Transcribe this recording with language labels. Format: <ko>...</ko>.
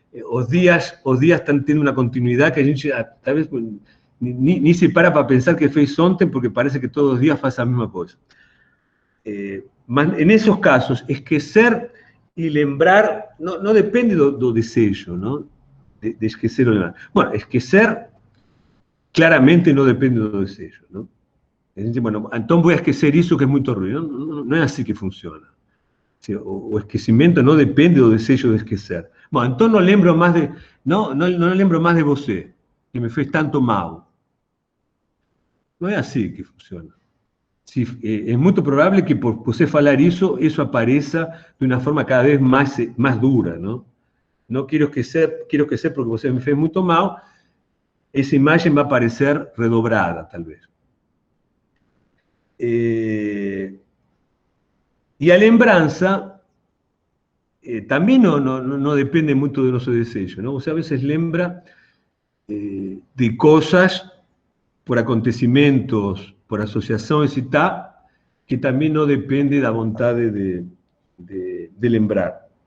<pt>Os dias estão tendo uma continuidade que a gente, talvez, nem se para pensar que fez ontem, porque parece que todos os dias faz a mesma coisa. Mas, em esses casos, esquecer e lembrar não depende do desejo, não? De esquecer ou lembrar. Bueno, esquecer claramente não depende do desejo, não?</pt> <es>Bueno, entonces voy a esquecer eso que es muy ruido. No es así que funciona. ¿Sí? O esquecimiento no depende del deseo de esquecer. Bueno, entonces no lembro más</es> <pt>de você, que me fez tanto mal.</pt> <es>No es así que funciona.</es> <pt>é muito provável que por você falar isso apareça de uma forma cada vez mais dura, não? Não quero esquecer porque você me fez muito mal, essa imagem vai aparecer redobrada, talvez. E a lembrança também não depende muito do nosso desejo, não? Você a vezes lembra de coisas por acontecimentos, por associações e tal, que também não depende da vontade de lembrar.</pt>